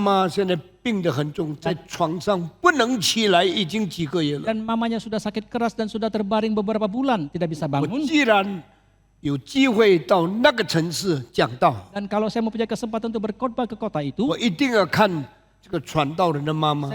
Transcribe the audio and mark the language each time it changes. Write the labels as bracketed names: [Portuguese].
[Chinese] 妈现在病得很重，在床上不能起来，已经几个月了。 [Indonesian] dan mamanya sudah sakit keras dan sudah terbaring beberapa bulan, tidak bisa [Chinese] 我 [Indonesian] bangun. [Chinese] 既然有机会到那个城市讲道， [Indonesian] Dan kalau saya mempunyai kesempatan untuk berkhotbah ke kota itu, [Chinese] 我一定要看这个传道人的妈妈